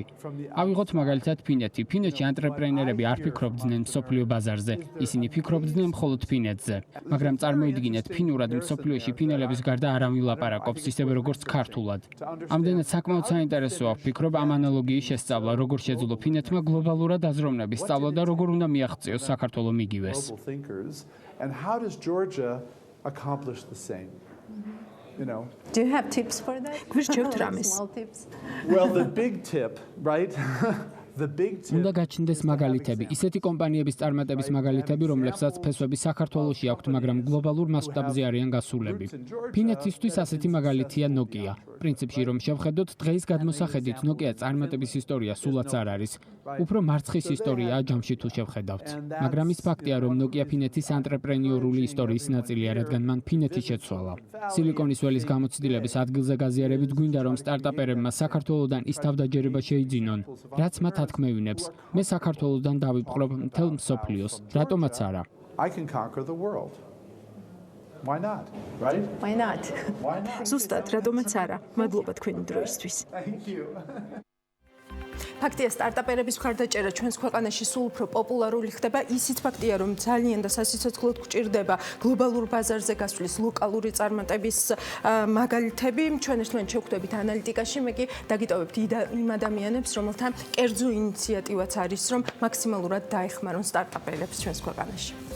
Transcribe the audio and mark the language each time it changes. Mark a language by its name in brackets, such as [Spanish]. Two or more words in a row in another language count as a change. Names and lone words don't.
[Georgian] ავიღოთ მაგალითად ფინეთი. ფინეთში ანტრეპრენერები არ ფიქრობდნენ მსოფლიო ბაზარზე, ისინი ფიქრობდნენ მხოლოდ ფინეთზე. მაგრამ წარმოიდგინეთ, ფინურად მსოფლიოში ფინელების გარდა არავინ ლაპარაკობს, ისევე როგორც ქართულად. ამდენად საკმაოდ საინტერესოა, ვფიქრობ, ამ ანალოგიის შესწავლა, როგორ შეძლო ფინეთმა გლობალურად აზროვნების სწავლა და როგორ უნდა მიაღწიოს საქართველო მიგივეს. [English] And how does Georgia accomplish the same? You know. Do you have tips for that? [Georgian] გვირჩევთ რამეს? [English] Well, the big tip, right? [Georgian] უნდა გაჩნდეს მაგალითები, ისეთი კომპანიების წარმატების მაგალითები, რომლებსაც ფესვები საქართველოში აქვთ, მაგრამ გლობალურ მასშტაბზე არიან გასულები. ფინეთისთვის ასეთი მაგალითია Nokia. პრინციპში რომ შევხედოთ, დღეის გადმოსახედით Nokia წარმატების ისტორია სულაც არ არის. უფრო მარცხის ისტორიაა ჯამში თუ შევხედავთ. მაგრამ ის ფაქტია, რომ Nokia ფინეთის ანტრეპრენიორული ისტორიის ნაწილია, რადგან მან ფინეთი შეცვალა. სილიკონის ველის გამოცდილების ადგილზე გაზიარებით გვინდა, რომ სტარტაპერებმა საქართველოსთან ის თავდაჯერება შეიძინონ, რაც მათ ათქმევინებს. მე საქართველოსთან დავიპყრობ მთელ მსოფლიოს. რატომაც არა? [English] I can conquer the world. Why not? Right? Why not? [Georgian] ზუსტად, რატომაც არა. მადლობა თქვენი დროისთვის. [English] Thank you. [Georgian] ფაქტია, სტარტაპერების მხარდაჭერა ჩვენს ქვეყანაში სულ უფრო პოპულარული ხდება. ისიც ფაქტია, რომ ძალიან და სასიცოცხლოდ გვჭირდება გლობალურ ბაზარზე გასვლის ლოკალური წარმატების მაგალითები. ჩვენ ერთმანეთს შევხვდებით ანალიტიკაში, მე კი დაგიტოვებთ იმ ადამიანებს, რომელთა კერძო ინიციატივაც არის, რომ მაქსიმალურად დაეხმარონ სტარტაპერებს ჩვენს ქვეყანაში.